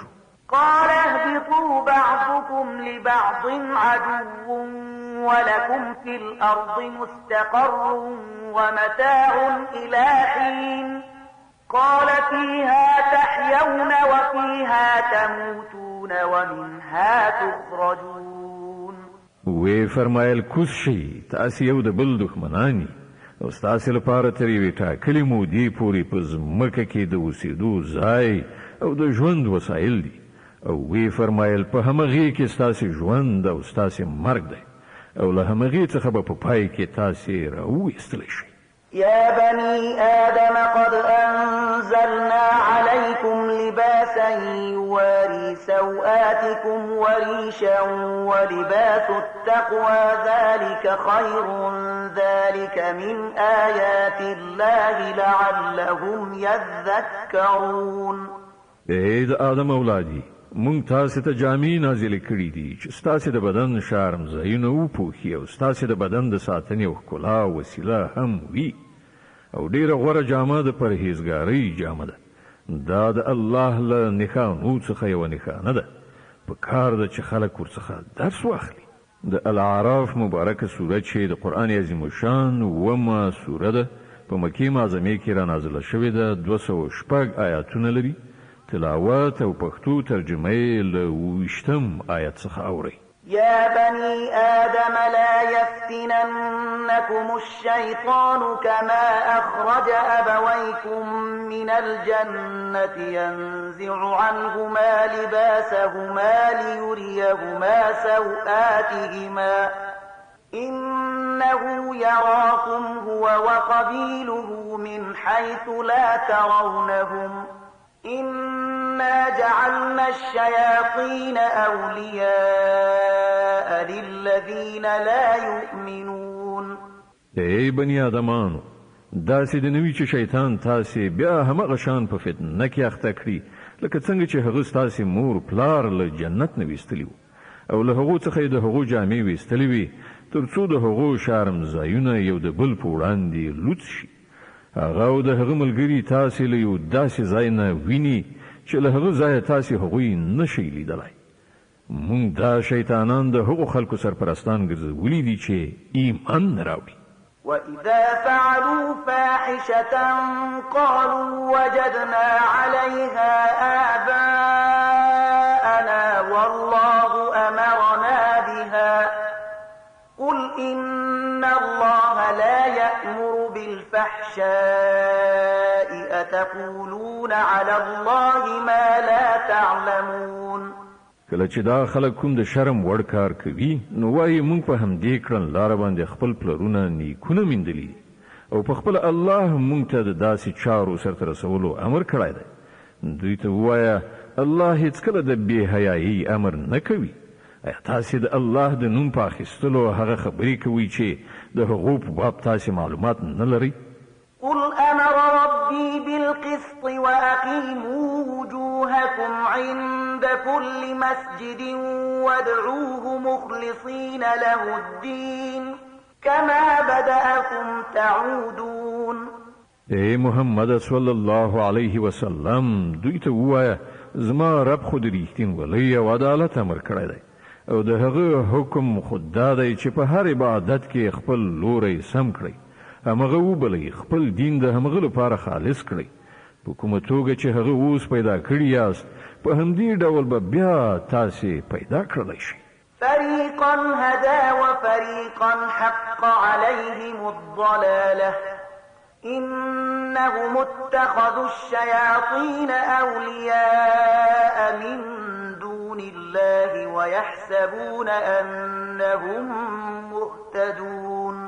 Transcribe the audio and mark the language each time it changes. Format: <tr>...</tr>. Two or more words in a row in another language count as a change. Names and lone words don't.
<ar>قال اهبطوا بعضكم لبعض عدو ولكم في الأرض مستقر ومتاع إلى حين. قال فيها تحيون وفيها تموتون ومنها تخرجون.</ar> <ps>وی فرمایل کوز شي تاسې یو د بل دښمنان او ستاسې لپاره تر یوې ټاکلې مودې پورې په ځمکه کې د اوسېدو ځای او د ژوند وسایل دي او وی فرمایل په همغې کې ستاسې ژوند او ستاسې مرګ دی او له همغې څخه به په پای کې تاسې راویستلی شئ.</ps> <ar>يا بني آدم قد أنزلنا عليكم لباسا يواري سوآتكم وريشا ولباس التقوى ذلك خير ذلك من آيات الله لعلهم يذكرون.</ar> <ps>اے د آدم اولادی مونږ تاسو ته جامې نازلې کړې دي چې ستاسو د بدن شرم ځایونه وپوښي او ستاسو د بدن د ساتنې او ښکلا وسیله هم وي او ډیره غوره جامه د پرهیزګارۍ جامه ده. دا د الله له نښانو څخه یوه نښانه ده. په کار ده چې خلک ورڅخه درس واخلي. د الاعراف مبارکه سوره چې د</ps> <ar>قرآن عظیم</ar> <ps>شان اومه سوره ده په مکې معظمې کې را نازله شوې ده. 206 آیاتونه لري. تلاوت او پښتو ترجمه یې له 20 آیت څخه اورئ.</ps> <ar>يا بني آدم لا يفتننكم الشيطان كما أخرج أبويكم من الجنة ينزع عنهما لباسهما ليريهما سوآتهما إنه يراكم هو وقبيله من حيث لا ترونهم إنا جعلنا الشياطين أولياء للذين لا يؤمنون.</ar> <ps>ای بنی آدمانو داسې د نوي چې شیطان تاسې بیا همغه شان په فتنه کې اخته کړي لکه څنګه چې هغه ستاسې مور پلار له جنت نه ویستلي وو او له هغو څخه یې د هغو جامې ویستلې وي تر څو د هغو شرم ځایونه یو د بل په وړاندې لوڅ شي. هغه او د هغه ملګري تاسې له یو داسې ځای نه ویني چې له هغه ځایه تاسې هغوی نشئ لیدلی. مونږ دا شیطانان د هغو خلکو سرپرستان ګرځولي دي چې ایمان نه راوړي.</ps> <ar>وإذا فعلوا فاحشة قالوا وجدنا عليها آباءنا والله أمرنا بها قل إن الله لا يأمر بالفحشاء أتقولون على الله ما لا تعلمون.</ar> <ps>کله چې دا خلک کوم د شرم وړ کار کوي نو وایي مونږ په همدې کړنلاره باندې خپل پلرونه نیکونه میندلي او په خپل الله مونږ ته د داسې چارو سرته رسولو امر کړی دی. دوی ته ووایه الله هیڅکله د بې حیایي امر نه کوي. ایا تاسې د الله د نوم په اخیستلو هغه خبرې کوئ چې د هغو په باب تاسې معلومات نه لرئ؟</ps> <ar>قل أمر ربي بالقسط وأقيموا وجوهكم عند كل مسجد وادعوه مخلصين له الدين كما بدأكم تعودون.</ar> <ps>اے محمد</ps> <ar>صلی الله علیه وسلم</ar> <ps>دوی ته ووایه زما رب خو د ریښتینولۍ او عدالت امر کړی دی او د هغه حکم خود دا دی چې په هر عبادت کې خپل لوری سم کړئ همغه وبلئ خپل دین د همغه لپاره خالص کړئ په کومه توګه چې هغه اوس پیدا کړی یاست په همدې ډول به بیا تاسې پیدا کړلی شئ.</ps> <ar>فريقا هدى وفريقا حق عليهم الضلالة إنهم اتخذوا الشياطين أولياء من دون الله ويحسبون أنهم مهتدون.</ar>